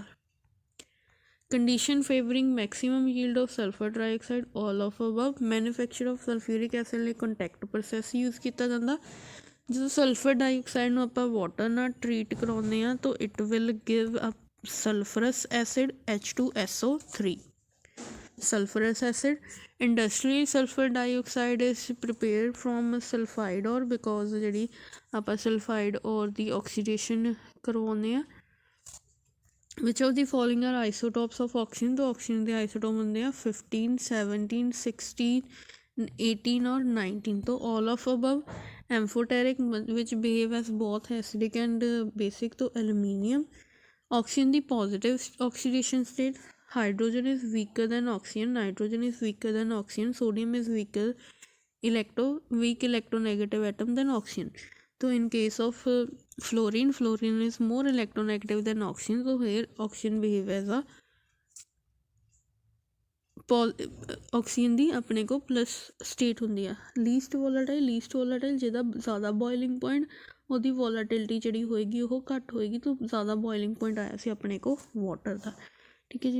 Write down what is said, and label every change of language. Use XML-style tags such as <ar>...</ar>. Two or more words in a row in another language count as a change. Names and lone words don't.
<en>condition favouring maximum yield of sulphur dioxide, all of above. manufacture of sulphuric acid ਲਈ contact process use</en> <pa>ਕੀਤਾ ਜਾਂਦਾ। ਜਦੋਂ ਸਲਫਰ ਡਾਈਆਕਸਾਈਡ ਨੂੰ ਆਪਾਂ ਵਾਟਰ ਨਾਲ ਟਰੀਟ ਕਰਾਉਂਦੇ ਹਾਂ ਤਾਂ</pa> <en>it will give a sulphurous acid H2SO3, sulfurous acid. Industrially sulfur dioxide is prepared from sulfide ore because</en> <pa>ਜਿਹੜੀ ਆਪਾਂ sulfide ore ਦੀ oxidation ਕਰਵਾਉਂਦੇ ਹਾਂ।</pa> <en>which of the following are isotopes of oxygen?</en> <pa>ਤਾਂ oxygen ਦੇ isotopes ਹੁੰਦੇ ਆ 15, 17, 16, 18 or 19.</pa> <en>तो all of above. Amphoteric which behave as both acidic and basic, तो aluminium. Oxygen the positive oxidation state. Hydrogen is weaker than oxygen, nitrogen is weaker than oxygen, sodium is weak electronegative atom than oxygen. So in case of fluorine is more electronegative than oxygen, so here oxygen behave as a</en> <pa>ਆਕਸੀਜਨ ਦੀ ਆਪਣੇ ਕੋਲ ਪਲਸ ਸਟੇਟ ਹੁੰਦੀ ਆ।</pa> <en>least volatile</en> <pa>ਜਿਹਦਾ ਜ਼ਿਆਦਾ</pa> <en>boiling point</en> <pa>ਉਹਦੀ ਵੋਲਾਟਿਲਿਟੀ ਜਿਹੜੀ ਹੋਏਗੀ ਉਹ ਘੱਟ ਹੋਏਗੀ। ਤਾਂ ਜ਼ਿਆਦਾ</pa> <en>boiling point</en> <pa>ਆਇਆ ਸੀ ਆਪਣੇ ਕੋਲ ਵਾਟਰ ਦਾ। ਠੀਕ ਹੈ ਜੀ।</pa>